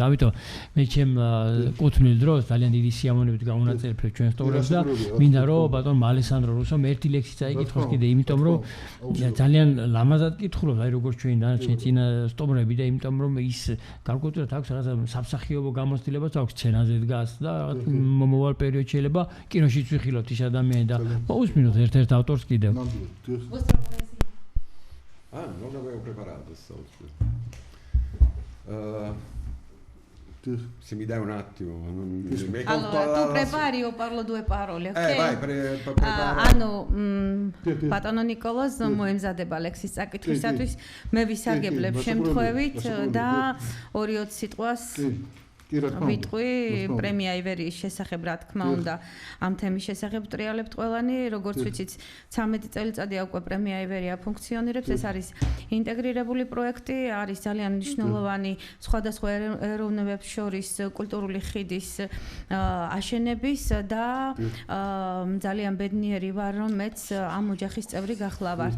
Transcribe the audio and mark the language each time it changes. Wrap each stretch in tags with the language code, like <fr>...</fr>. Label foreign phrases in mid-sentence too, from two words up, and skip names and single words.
<ka>ამიტომ მე ჩემ კუთვნილ დროს ძალიან დიდი სიამოვნებით გავუნაწილებ ჩვენ სტუმრებს და მინდა რომ ბატონ ალესანდრო რუსომ ერთი ლექსი წაიკითხოს კიდე, იმიტომ რომ ძალიან ლამაზად კითხულობს, აი როგორც ჩვენ დანარჩენი წინა სტუმრები და იმიტომ რომ ის გარკვეულწილად აქვს რაღაცა სამსახიობო გამოცდილებაც აქვს სცენაზე დგას და მომავალ პერიოდში შეიძლება კინოშიც ვიხილოთ ის ადამიანი და მოусმინოთ ერთ-ერთ ავტორს კიდევ.</ka> <it>Non l'avevo preparato sto. Se mi dai un attimo, allora tu prepari o parlo due parole, ok? Vai, prepara.</it> <ka>ბატონო ნიკოლოზ მოემზადება ლექსის წაკითხვისათვის, მე ვისარგებლებ შემთხვევით და 2-20 სიტყვას ვიტყვი პრემია ივერიის შესახებ, რა თქმა უნდა, ამ თემის შესახებ ტრიალებთ ყველანი, როგორც ვიცით, 13 წელიწადია უკვე პრემია ივერია ფუნქციონირებს, ეს არის ინტეგრირებული პროექტი, არის ძალიან მნიშვნელოვანი სხვადასხვა ეროვნებებს შორის კულტურული ხიდის აშენების და ძალიან ბედნიერი ვარ, რომ მეც ამ ოჯახის წევრი გახლავართ.</ka>